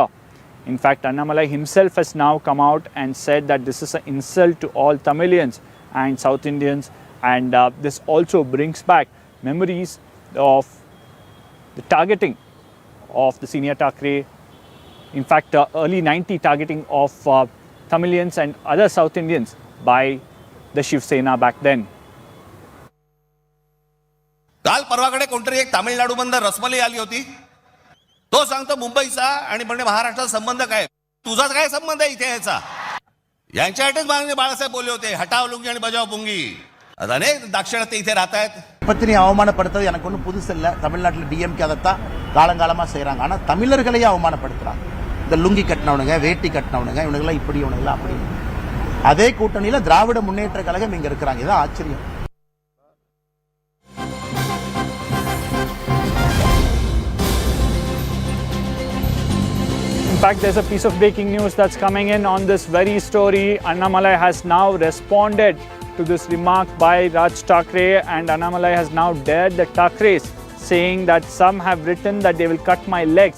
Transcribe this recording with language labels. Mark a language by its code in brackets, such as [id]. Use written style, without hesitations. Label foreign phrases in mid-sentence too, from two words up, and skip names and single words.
[en] In fact, Annamalai himself has now come out and said that this is an insult to all Tamilians and South Indians, and this also brings back memories of the targeting of the senior Thackeray. In fact, early 90 targeting of Tamilians and other South Indians by the Shiv Sena back then. [mr] काल परवाकडे कोणतरी एक तामिळनाडू बंदर रसमलाई आली होती. तो सांगतो मुंबईचा आणि म्हणजे महाराष्ट्राचा संबंध काय, तुझाच काय संबंध आहे इथे याचा. यांच्यासाठीच माननीय बाळासाहेब बोलले होते, हटाव लुंगी आणि बजाव पुंगी. आता अनेक दाक्षिणात्य इथे राहत आहेत. [ta] பத்தினி அவமானப்படுத்துறது எனக்கு ஒன்றும் புதுசு இல்லை. தமிழ்நாட்டில் டிஎம்கே அதைத்தான் காலங்காலமாக செய்கிறாங்க. ஆனால் தமிழர்களையே அவமானப்படுத்துகிறாங்க. இந்த லுங்கி கட்டினவனுங்க, வேட்டி கட்டினவனுங்க, இவனுங்களாம் இப்படி, இவனுங்களாம் அப்படி. அதே கூட்டணியில் திராவிட முன்னேற்ற கழகம் இங்கே இருக்கிறாங்க. இதுதான் ஆச்சரியம். [en] In fact, there's a piece of breaking news that's coming in on this very story. Annamalai has now responded to this remark by Raj Thackeray, and Annamalai has now dared the Thackerays, saying that some have written that they will cut my legs.